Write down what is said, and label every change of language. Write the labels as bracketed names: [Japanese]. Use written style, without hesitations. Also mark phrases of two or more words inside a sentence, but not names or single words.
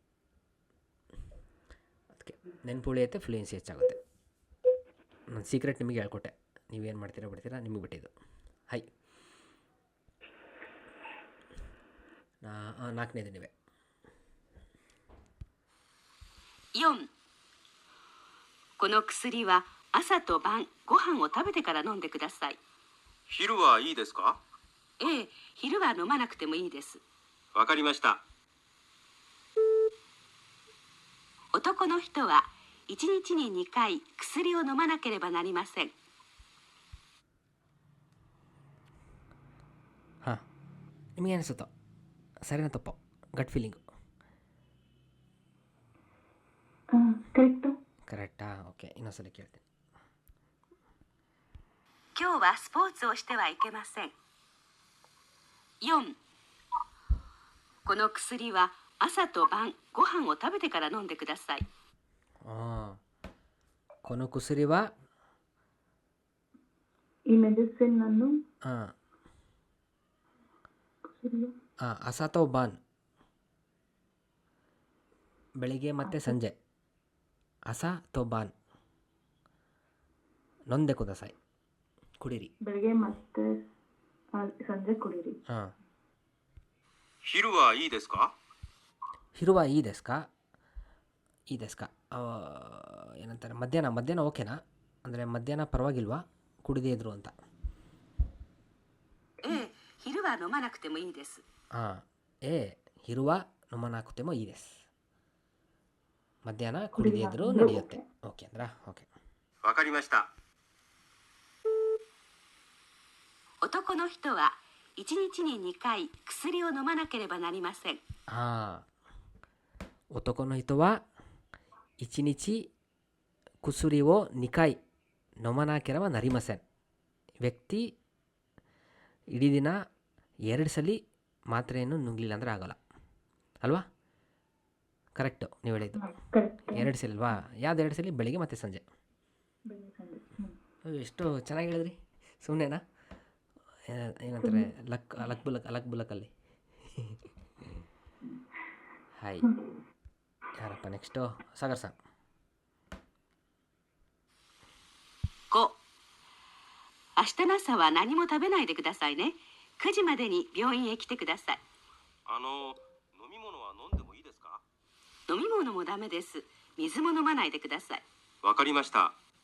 [Kannada] ಅದಕ್ಕೆ ನೆನಪುಳಿಯುತ್ತೆ, ಫ್ಲೂಯೆನ್ಸಿ ಹೆಚ್ಚಾಗುತ್ತೆ. ನನ್ನ ಸೀಕ್ರೆಟ್ ನಿಮಗೆ ಹೇಳ್ಕೊಟ್ಟೆ. ನೀವೇನು ಮಾಡ್ತೀರಾ ಬಿಡ್ತೀರಾ, ನಿಮಗೆ ಬಿಟ್ಟಿದ್ದು. ಹೈ, 4ನೇದು ನೀವೇ. [Japanese] 4、この薬は朝と晩ご飯を食べてから飲んでください。昼はいいですか？ええ、昼は飲まなくてもいいです。わかりました。男の人は1日に2回薬を飲まなければなりません。 [Kannada] ಹಾಂ, ನಿಮಗೆ ಅನಿಸುತ್ತೋ? ಸರಿನಾ ತಪ್ಪೋ? [English] gut feeling [Kannada] ಕರೆಕ್ಟಾ? ಓಕೆ, ಇನ್ನೊಂದ್ಸಲ ಕೇಳ್ತೀನಿ. [Japanese] 今日はスポーツをしてはいけません。4、この薬は朝と晩ご飯を食べてから飲んでください。この薬は [Kannada] ಈ ಮೆಡಿಸಿನ್ ಅನ್ನು [Japanese] 朝と晩, [Kannada] ಬೆಳಿಗ್ಗೆ ಮತ್ತು ಸಂಜೆ. [Japanese] 朝と晩飲んでください, ಕುಡೀರಿ. [Kannada] ಬೆಳಿಗ್ಗೆ ಮತ್ತೆ ಸಂಜೆ ಕುಡೀರಿ. [Japanese] 昼はいいですか？昼はいいですか？いいですか ಏನಂತಾರೆ? [Kannada] ಮಧ್ಯಾಹ್ನ ಓಕೆನಾ? ಅಂದರೆ ಮಧ್ಯಾಹ್ನ ಪರವಾಗಿಲ್ವಾ ಕುಡಿದೇ ಇದ್ರು ಅಂತ? [Japanese] ええ、昼は飲まなくてもいいです。昼は飲まなくてもいいです. [Kannada] ಮಧ್ಯಾಹ್ನ ಕುಡಿದೇ ಇದ್ರು ನಡೆಯುತ್ತೆ. ಓಕೆ ಅಂದ್ರಾ? ಓಕೆ, [Japanese] わかりました。男の人は1日に2回薬を飲まなければなりません。男の人は1日薬を二回飲まなければなりません. [Kannada] ವ್ಯಕ್ತಿ ಇಡೀ ದಿನ 2 ಸಲ ಮಾತ್ರೆಯನ್ನು ನುಂಗಲಿಲ್ಲ ಅಂದರೆ ಆಗೋಲ್ಲ ಅಲ್ವಾ? ಕರೆಕ್ಟು ನೀವು ಹೇಳಿದ್ದು. ಕರೆಕ್ಟ್. 2 ಸಲ ಅಲ್ವಾ? ಯಾವ್ದು 2 ಸಲ? ಬೆಳಿಗ್ಗೆ ಮತ್ತು ಸಂಜೆ. ಎಷ್ಟು ಚೆನ್ನಾಗಿ ಹೇಳಿದ್ರಿ. ಸುಮ್ಮನೆನಾ? ಏನಂತಾರೆ ಅಲಕ್ ಬುಲಕಲ್ಲಿ. ಹಾಯ್. ಯಾರಪ್ಪ ನೆಕ್ಸ್ಟು? ಸಾಗರ್ ಸರ್. [Japanese] 5、明日の朝は何も食べないでくださいね。9時までに病院へ来てください。飲み物は飲んでもいいですか？飲み物もダメです。水も飲まないでください。わかりました。